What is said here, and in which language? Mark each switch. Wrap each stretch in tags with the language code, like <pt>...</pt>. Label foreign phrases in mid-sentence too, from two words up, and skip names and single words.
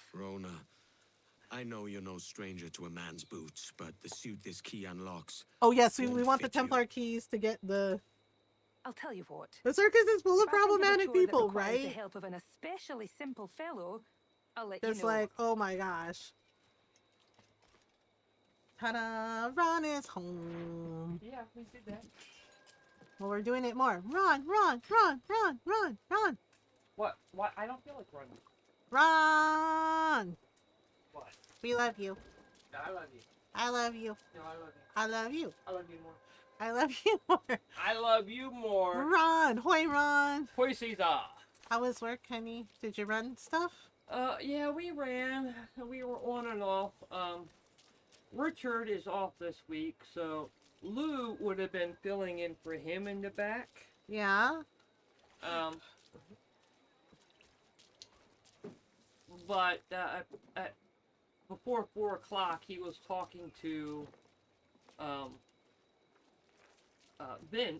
<en>Rona, I know you're no stranger to a man's boots, but the suit this key unlocks. Oh yes, we Won't want the fit you. Templar keys to get the I'll tell you what. circus is full of If I think of a problematic chore that people, requires the right? help of an especially simple fellow, I'll let Just you know. like, oh my gosh. Ta-da! Ron is home. Yeah, we did that. Well, we're doing it more. Ron, Ron, Ron, Ron, Ron, Ron, What? I don't feel like running. Ron! What? We love you. No, I love you. I love you. No, I love you. I love you. I love you more. I love you more. I love you more. Ron! Hoy, Ron! Hoy Caesar. How was work, honey? Did you run stuff? Yeah, we ran. We were on and off. Richard is off this week, so Lou would have been filling in for him in the back. Yeah? But before 4 o'clock, he was talking to Vince,</en>